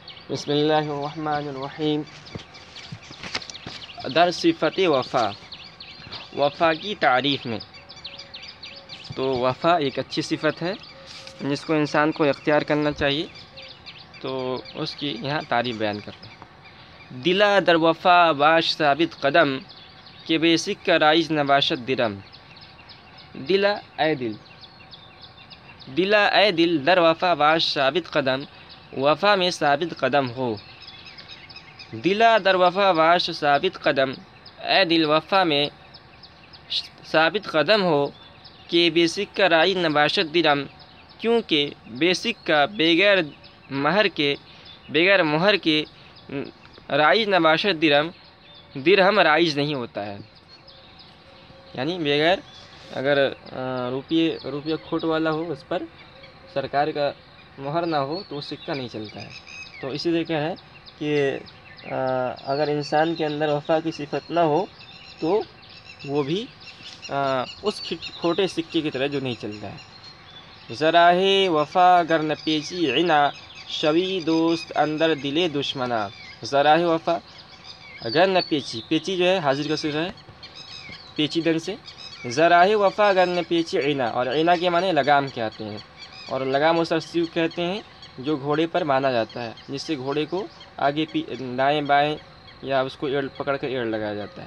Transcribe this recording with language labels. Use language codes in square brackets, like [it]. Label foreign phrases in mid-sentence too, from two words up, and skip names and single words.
[ur] بسم اللہ الرحمن الرحیم۔ [fa] در صفت وفا، [ur] وفا کی تعریف میں تو وفا ایک اچھی صفت ہے جس کو انسان کو اختیار کرنا چاہیے، تو اس کی یہاں تعریف بیان کرتے ہیں۔ [fa] دلا در وفا باش ثابت قدم، کہ بے سکہ رائج نباشد درم۔ [ur] دلا اے دل، دلا اے دل [fa] در وفا باش ثابت قدم، [ur] وفا میں ثابت قدم ہو۔ [fa] دلا در وفا باش ثابت قدم، [ur] اے دل وفا میں ثابت قدم ہو، [fa] کہ بے سکہ رائی نباشت درم، [ur] کیونکہ بے سکہ بغیر مہر کے، بغیر مہر کے [fa] رائج نباشت درم، [ur] درہم رائج نہیں ہوتا ہے۔ یعنی بغیر اگر روپیہ کھوٹ والا ہو، اس پر سرکار کا مہر نہ ہو تو وہ سکہ نہیں چلتا ہے۔ تو اسی طریقہ ہے کہ اگر انسان کے اندر وفا کی صفت نہ ہو تو وہ بھی اس کھوٹے سکے کی طرح جو نہیں چلتا ہے۔ [fa] ذراہ وفا گر نہ پیچی عنا، شوی دوست اندر دلے دشمنا۔ ذراہ وفا اگر نہ پیچی، [ur] پیچی جو ہے حاضر کا صیغہ ہے پیچیدن سے۔ [fa] ذراہ وفا اگر نہ پیچی عنا، [ur] اور عنا کے معنی لگام کہتے ہیں، اور لگام اس رسی کہتے ہیں جو گھوڑے پر باندھا جاتا ہے، جس سے گھوڑے کو آگے دائیں بائیں یا اس کو ایڑ پکڑ کر ایڑ لگایا جاتا ہے۔